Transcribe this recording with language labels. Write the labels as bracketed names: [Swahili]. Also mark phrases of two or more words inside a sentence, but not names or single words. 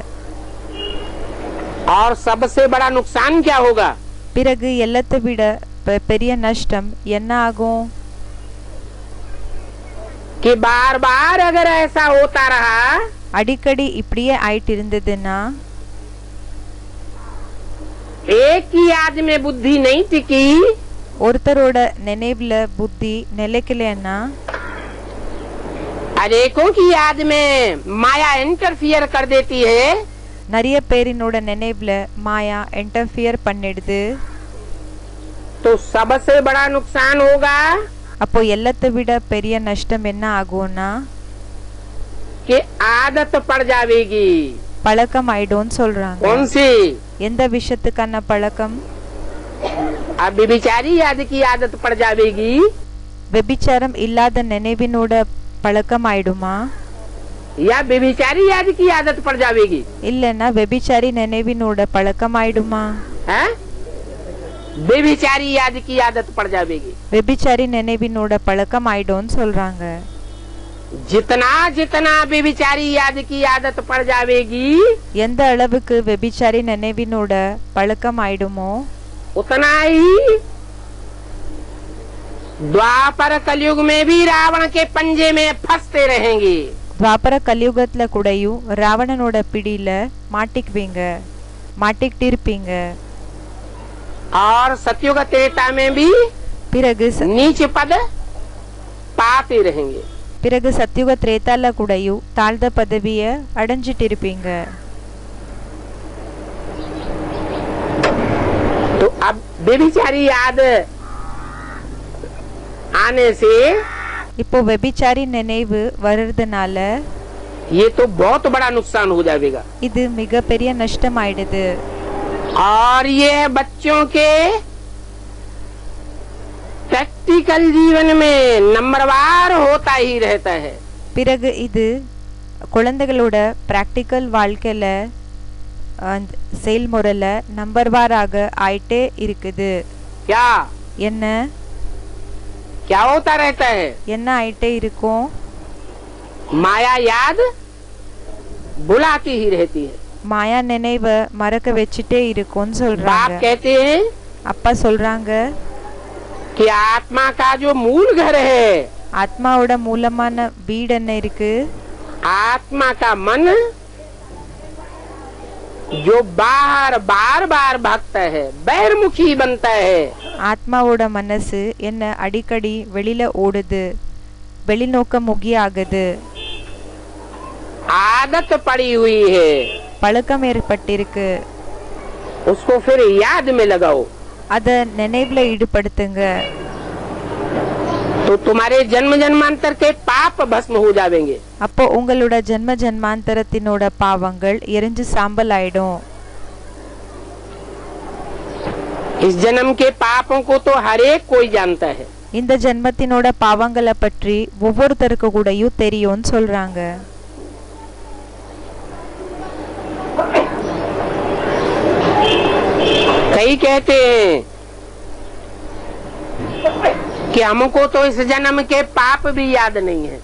[Hindi] और सबसे बड़ा नुकसान क्या होगा? [Tamil] பிறகு எல்லாத்தை விட பெரிய நஷ்டம் என்ன ஆகும்? [Hindi] कि बार बार अगर ऐसा होता रहा, [Tamil] அடிக்கடி இப்படியே ஆயிட்டு இருந்ததுன்னா, [Hindi] एक ही याद में बुद्धि नहीं टिकी, [Tamil] ஒருத்தரோட நினைவுல புத்தி நிலைக்கலன்னா [Hindi] अनेकों की याद में माया इंटरफियर कर देती है, [Tamil] நிறைய பேரினோட நினைவுல மாயா இன்டர்ஃபியர் பண்ணிடுது. [Hindi] तो सबसे बड़ा नुकसान होगा [Tamil] அப்போ எல்லாத்தை விட பெரிய நஷ்டம் என்ன ஆகும்னா [Hindi] कि आदत पड़ जाएगी। [Tamil] பழக்கம் ஆயிடும்னு சொல்றாங்க. [Hindi] कौन सी? [Tamil] எந்த விஷயத்துக்கான பழக்கம்? [Hindi] अब विचारी याद की आदत पड़ जाएगी। [Tamil] வெபிச்சாரம் இல்லாத நினைவினோட பழக்கம் ஆயிடுமா? [Hindi] या व्यभिचारी याद की आदत पड़ जाएगी? [Tamil] இல்லனா வெபிச்சாரி நினைவினோட பழக்கம் ஆயிடுமா? [Hindi] हैं? व्यभिचारी याद की आदत पड़ जाएगी। [Tamil] வெபிச்சாரி நினைவினோட பழக்கம் ஆயிடும்னு சொல்றாங்க. [Hindi] जितना जितना व्यभिचारी याद की आदत पड़ जाएगी, [Tamil] எந்த அளவுக்கு வெபிச்சாரி நினைவினோட பழக்கம் ஆயிடுமோ [Hindi] उतना ही द्वापर कलयुग में भी रावण के पंजे में फंसते रहेंगे। [Tamil] துவாபர கலியுகத்துல கூடயும் ராவணனோட பிடியில மாட்டிக்கிட்டு இருப்பீங்க. [Hindi] और सतयुग त्रेता में भी [Tamil] பிறகு [Hindi] नीच पद पाते रहेंगे। [Tamil] பிறகு சத்யுக திரேதால கூடயும் தாழ்ந்த பதவிய அடைஞ்சிட்டு இருப்பீங்க. [Hindi] तो अब व्यभिचारी याद आने से [Tamil] இப்போ வெபிச்சாரி நினைவு வர்றதுனால [Hindi] ये तो बहुत बड़ा नुकसान हो जाएगा। [Tamil] இது மிகப்பெரிய நஷ்டம் ஆயிடுது. [Hindi] और ये बच्चों के प्रैक्टिकल जीवन में नंबरवार होता ही रहता है। [Tamil] பிறகு இது குழந்தைகளோட பிராக்டிக்கல் வாழ்க்கையில செயல்முறையில நம்பர்வாராக ஆயிட்டே இருக்குது. [Hindi] क्या [Tamil] என்ன [Hindi] क्या होता रहता है? [Tamil] என்ன ஆயிட்டே இருக்கும்? [Hindi] माया याद बुलाती ही रहती है। [Tamil] மாயா நினைவ மறக்க வச்சுட்டே இருக்கும்னு [Hindi] बाप [Tamil] சொல்றாங்க. [Hindi] कहते हैं [Tamil] அப்பா சொல்றாங்க [Hindi] कि आत्मा का जो मूल घर है, [Tamil] ஆத்மாவோட மூலமான வீடு என்ன இருக்கு? [Hindi] आत्मा का मन जो बाहर बार बार भागता है, बैरमुखी बनता है। [Tamil] ஆத்மாவோட மனசு என்ன அடிக்கடி வெளியில ஓடுது, வெளிநோக்க முகி ஆகுது. [Hindi] आदत पड़ी हुई है, [Tamil] பழக்கம் ஏற்பட்டிருக்கு. [Hindi] उसको फिर याद में लगाओ, [Tamil] அத நினைவுல ஈடுபடுத்துங்க. [Hindi] तो तुम्हारे जन्म जन्मांतर के पाप भस्म हो जाएंगे। [Tamil] அப்போ உங்களோட ஜென்ம ஜென்மாந்தரத்தினோட பாவங்கள் எரிஞ்சு சாம்பல் ஆயிடும். [Hindi] इस जन्म के पापों को तो हर एक कोई जानता है। [Tamil] இந்த ஜென்மத்தினோட பாவங்களை பற்றி ஒவ்வொருத்தருக்கு கூடயும் தெரியும்னு சொல்றாங்க. [Hindi] कई कहते हैं कि हमको तो इस जन्म के पाप भी याद नहीं है।